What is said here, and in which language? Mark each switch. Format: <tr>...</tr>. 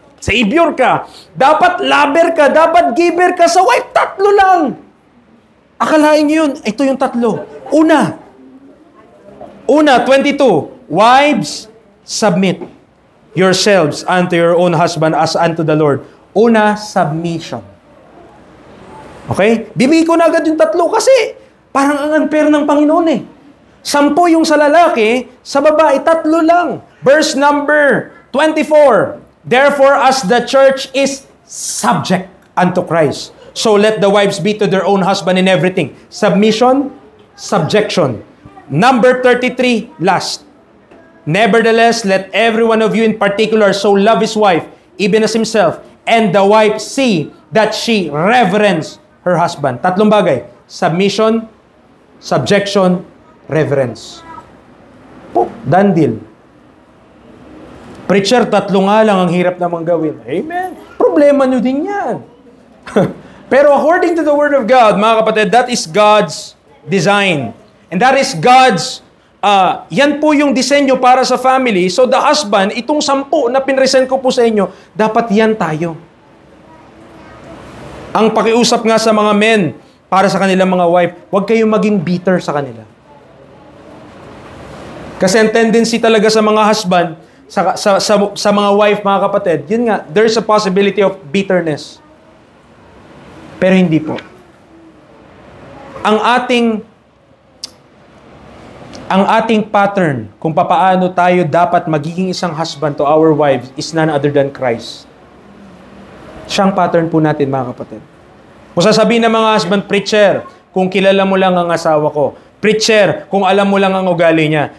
<tl>savior ka, dapat lover ka, dapat giver ka. Sa wife, 3 lang. Akalain nyo yun, ito yung 3.</tl> <en>Una, 22, wives, submit yourselves unto your own husband as unto the Lord. Una, submission. Okay?</en> <tl>Bibigay ko na agad yung 3 kasi parang ang unfair ng Panginoon eh. 10 yung sa lalaki, sa babae, 3 lang.</tl> <en>Verse number 24. Therefore, as the church is subject unto Christ, so let the wives be to their own husband in everything. Submission, subjection. Number 33, last. Nevertheless, let every one of you in particular so love his wife, even as himself, and the wife see that she reverence her husband. 3 bagay. Submission, subjection, reverence. Done deal.</en> <tl>Preacher, 3 nga lang ang hirap namang gawin. Amen. Problema nyo din yan.</tl> <en>Pero according to the Word of God,</en> <tl>mga kapatid,</tl> <en>that is God's design. And that is God's,</en> <tl>yan po yung disenyo para sa family. So the husband, itong 10 na pinresent ko po sa inyo, dapat yan tayo. Ang pakiusap nga sa mga men, para sa kanilang mga wife, huwag kayong maging bitter sa kanila. Kasi ang tendency talaga sa mga husband, sa mga wife, mga kapatid, yun nga,</tl> <en>there's a possibility of bitterness.</en> <tl>Pero hindi po. Ang ating pattern kung papaano tayo dapat magiging isang husband to our wives</tl> <en>is none other than Christ.</en> <tl>Siyang pattern po natin, mga kapatid. Kung sasabihin ng mga husband, preacher, kung kilala mo lang ang asawa ko. Preacher, kung alam mo lang ang ugali niya.</tl>